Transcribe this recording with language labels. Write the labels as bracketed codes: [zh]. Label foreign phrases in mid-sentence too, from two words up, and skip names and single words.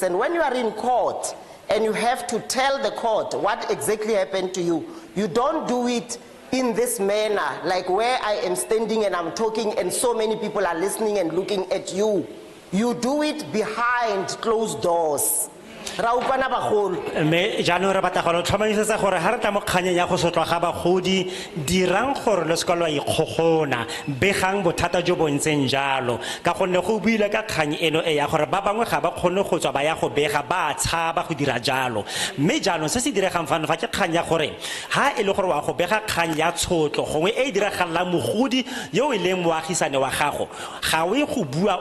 [en] And when you are in court and you have to tell the court what exactly happened to you, you don't do it in this manner, like where I am standing and I'm talking and so many people are listening and looking at you. You do it behind closed doors. [tn] Me jaanong re batla go tlhomamisetsa gore ga re tla mo kganyeng ya go sotlwa ga bagodi dirang gore le seka lwa ikgogona begang bothata jo bo ntseng jalo ka gonne go buile ka kgang eno e ya gore ba bangwe ga ba kgone go tswa ba ya go bega ba tshaba go dira jalo mme jaanong se se diregang fano fa ke kgang ya gore ha e le gore wa go bega kgang ya tshotlo gongwe e diragalang mogodi yo e leng moagisane wa gago ga o e go bua